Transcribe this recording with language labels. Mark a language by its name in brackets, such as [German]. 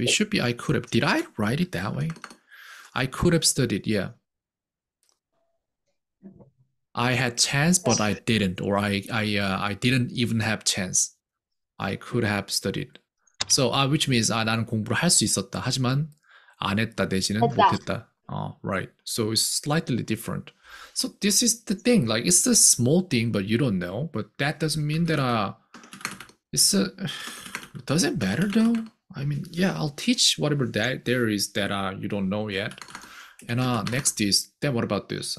[English] It should be I could have. Did I write it that way? I could have studied, yeah. I had chance, but I didn't, or I didn't even have chance. I could have studied. So, which means [Korean] 나는 공부를 할 수 있었다. 하지만 안 했다 대신은 못했다. [English] Right. So it's slightly different. So this is the thing. Like it's a small thing, but you don't know. But that doesn't mean that it's a. Does it matter though? I mean, yeah, I'll teach whatever that there is that you don't know yet. And next is then what about this?